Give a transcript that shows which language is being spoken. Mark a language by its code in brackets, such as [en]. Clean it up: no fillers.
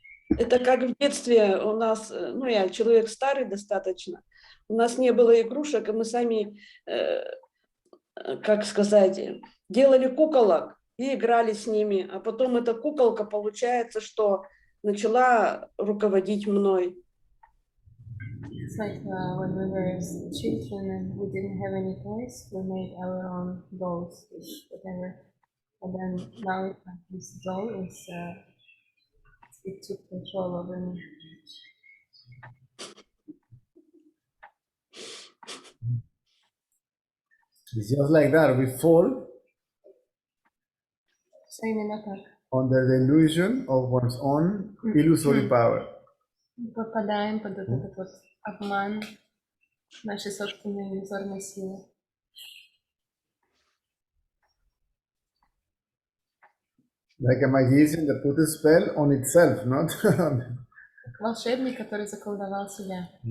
[ru] Это как в детстве у нас, ну, я человек старый достаточно, у нас не было игрушек, и мы сами, как сказать, делали куколок и играли с ними, а потом эта куколка, получается, что начала руководить мной. [en] It's like when we were children and we didn't have any toys, we made our own dolls, whatever. And then now this doll is, it took control over me. It's just like that. We fall [ru] Все именно так. [en] under the illusion of one's own illusory power. [ru] Попадаем под этот вот обман нашей собственной иллюзорной силы. [en] Like a magician that put a spell on itself, not on... [ru] Волшебник, который заколдовал себя.